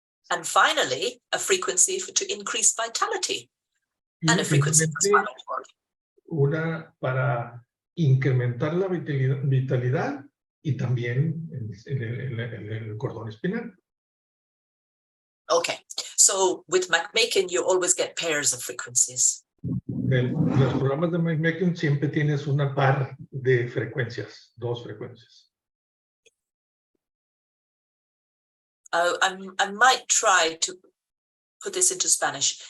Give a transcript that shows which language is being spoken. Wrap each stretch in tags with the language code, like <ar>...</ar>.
<en>And finally, a frequency to increase vitality and a frequency for spinal cord.</en> <es>Una para incrementar la vitalidad y también en el cordón espinal.</es> <en>Okay, so with MagMakin, you always get pairs of frequencies.</en> <es>Los programas de MagMakin siempre tienes una par de frecuencias, dos frecuencias.</es> <en>I might try to put this into Spanish.</en>